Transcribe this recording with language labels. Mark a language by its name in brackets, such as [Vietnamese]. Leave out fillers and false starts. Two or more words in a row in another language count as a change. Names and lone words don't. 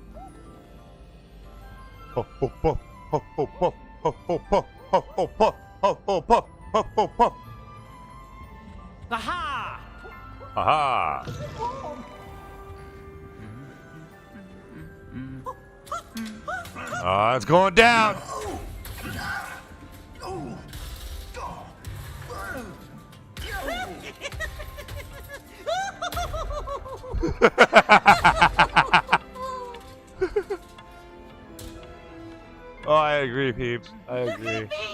[English] Ho ho ho ho ho ho ho ho ho ho ho ho ho ho ho ho ho. Aha! Aha! It's going down. Oh, I agree, peeps. I agree.